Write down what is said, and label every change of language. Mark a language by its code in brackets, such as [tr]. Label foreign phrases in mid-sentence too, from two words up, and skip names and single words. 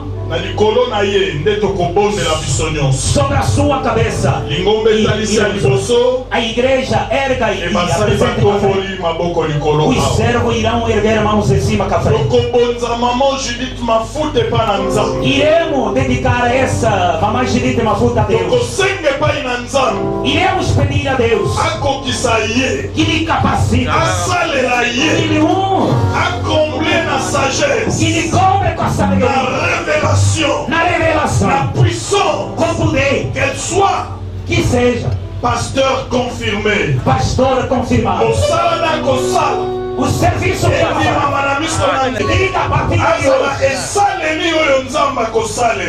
[ln] na likolo na ye nde tokobondela biso nyonso. [pt] sobre a sua cabeça, [ln] Lingombe etalisi ya liboso [pt] a igreja erga e [ln] ebasali [pt] apresente com a frente. [ln] batomboli maboko likolo [pt] Os [ln] awa. [pt] servos irão erguer mãos em cima com a frente. [ln] tokobonza mama Judith mafuta epai na Nzambe. [pt] Iremos dedicar essa mamãe Judith Mafuta a Deus. [ln] tokosenga epai na Nzambe [pt] Iremos pedir a Deus [ln] akokisa ye, [pt] que lhe capacite, [ln] asalela [pt] que [ln] ye, [pt] lhe honre, [ln] akomble na sagesse, [pt] que lhe cobre com a [ln] na [pt] sabedoria, [fr] révélation, [ln] na na [pt] revelação, [fr] puissance, [pt] com poder, [fr] qu'elle soit [pt] que seja [fr] pasteur confirmé. [pt] pastor confirmado. [ln] Kosala na kosala [pt] O serviço que ela [ln] ebimama [pt] faz, [ln] na miso na ye, [pt] diga a partir de [ln] azala [pt] hoje, [ln] esaleli oyo Nzambe akosalela.